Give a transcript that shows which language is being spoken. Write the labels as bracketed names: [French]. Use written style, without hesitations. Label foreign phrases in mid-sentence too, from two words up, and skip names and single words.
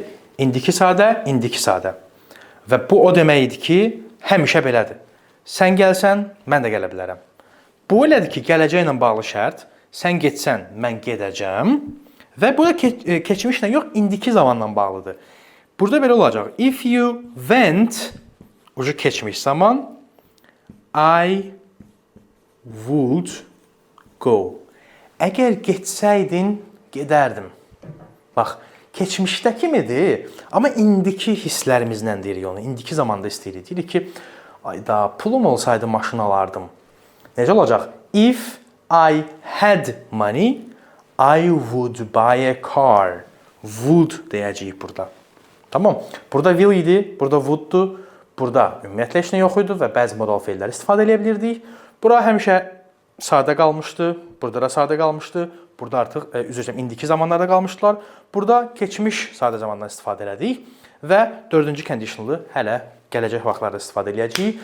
[Azerbaijani] İndiki sadə, indiki sadə. Və bu o demək idi ki, həmişə belədir. Sən gəlsən, mən də gələ bilərəm. Bu elədir ki, gələcəklə bağlı şərt, sən getsən, mən gedəcəm və bu da keçmişlə yox, indiki zamanla bağlıdır. Burada belə olacaq. [English] If you went, [Azerbaijani] ucu keçmiş zaman, [English] I would go. [Azerbaijani] Əgər getsəydin, gedərdim. Bax, keçmişdə kimidir, amma indiki hisslərimizlə deyirik onu, indiki zamanda istəyirik. Deyirik ki, ayda, pulum olsaydı maşın alardım. Necə olacaq? [English] If I had money, I would buy a car. [Azerbaijani] Would deyəcəyik burada. Tamam. Burada will idi, burada would'dur. Burada ümumiyyətlə heç nə yox idi və bəzi modal feillər istifadə edə bilirdik. Bura həmişə sadə qalmışdı, burada da sadə qalmışdı. Burada artıq indiki zamanlarda qalmışdılar. Burada keçmiş sadə zamandan istifadə elədik və dördüncü conditionalı hələ gələcək vaxtlarda istifadə edəcəyik.